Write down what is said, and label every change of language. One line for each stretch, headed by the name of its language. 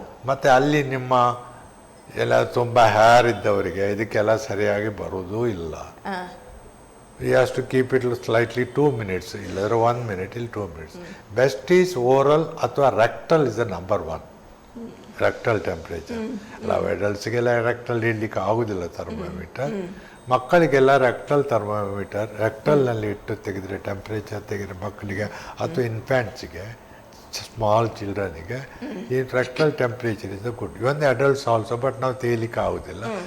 Kannada: ಮತ್ತೆ ಅಲ್ಲಿ ನಿಮ್ಮ ಎಲ್ಲ ತುಂಬ ಹೇರ್ ಇದ್ದವರಿಗೆ ಇದಕ್ಕೆಲ್ಲ ಸರಿಯಾಗಿ ಬರೋದು ಇಲ್ಲ.
English: He has to keep it slightly 2 minutes,
Kannada: ಇಲ್ಲದ್ರೆ 1 minute ಇಲ್ಲ 2 minutes.
English: Best is oral ಅಥವಾ rectal is the number 1. Rectal temperature.
Kannada: ನಾವು ಅಡಲ್ಟ್ಸ್ಗೆಲ್ಲ rectal ಇಡ್ಲಿಕ್ಕೆ ಆಗೋದಿಲ್ಲ ಥರ್ಮೋಮೀಟರ್. ಮಕ್ಕಳಿಗೆಲ್ಲ rectal ಥರ್ಮೋಮೀಟರ್ ರೆಕ್ಟಲ್ನಲ್ಲಿ ಇಟ್ಟು ತೆಗೆದ್ರೆ ಟೆಂಪ್ರೇಚರ್ ತೆಗೆದ್ರೆ ಮಕ್ಕಳಿಗೆ ಅಥವಾ ಇನ್ಫ್ಯಾಂಟ್ಸ್ಗೆ, ಸ್ಮಾಲ್ ಚಿಲ್ಡ್ರನಿಗೆ ಈ
English: rectal temperature is good. Even the adults also, but
Kannada: ನಾವು ತೇಲಿಕ್ಕೆ ಆಗೋದಿಲ್ಲ.